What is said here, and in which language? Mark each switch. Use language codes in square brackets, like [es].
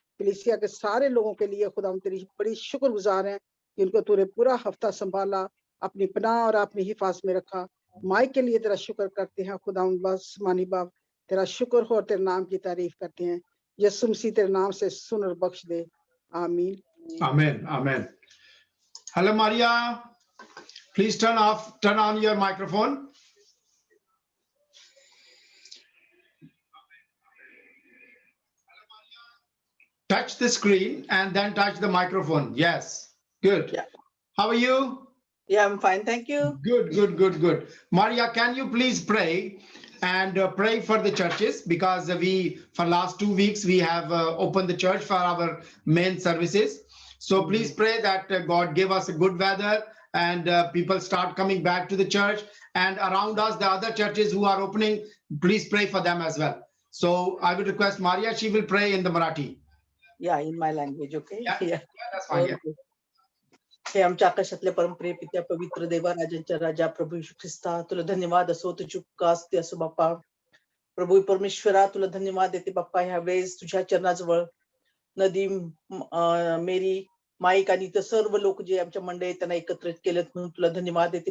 [hi] कलीसिया के सारे लोगों के लिए खुदा हम तेरी बड़ी शुक्रगुजार हैं कि उनको तूने पूरा हफ्ता संभाला, अपनी पनाह और अपनी हिफाजत में रखा। माइक के लिए तेरा शुक्र करते हैं खुदा आसमानी बाप, तेरा शुक्र हो और तेरे नाम की तारीफ करते हैं। यीशु मसीह तेरे नाम से सुन और बख्श दे, आमीन। [en] Amen. Amen. Hello, Maria. Please turn on your microphone. Touch the screen and then touch the microphone. Yes. Good. Yeah. How are you? Yeah, I'm fine. Thank you. Good. Maria, can you please pray and pray for the churches, because for last 2 weeks, we have opened the church for our main services. So please pray that God give us a good weather and people start coming back to the church, and around us, the other churches who are opening, please pray for them as well. So I will request Maria, she will pray in the Marathi. Yeah, in my language, okay? Yeah, that's fine. Yeah. [mr] हे आमच्या आकाशातल्या परमप्रिय पित्या, पवित्र देवा, राजांच्या राजा, प्रभू येशू ख्रिस्ता, तुला धन्यवाद असो, तुझी उपकार असते असो बाप्पा. प्रभू परमेश्वरा, तुला धन्यवाद देते बाप्पा. ह्या वेळेस तुझ्या चरणाजवळ नदीम, मेरी, माईक आणि इतर सर्व लोक जे आमच्या मंडळीत त्यांना एकत्रित केलेत म्हणून तुला धन्यवाद देते.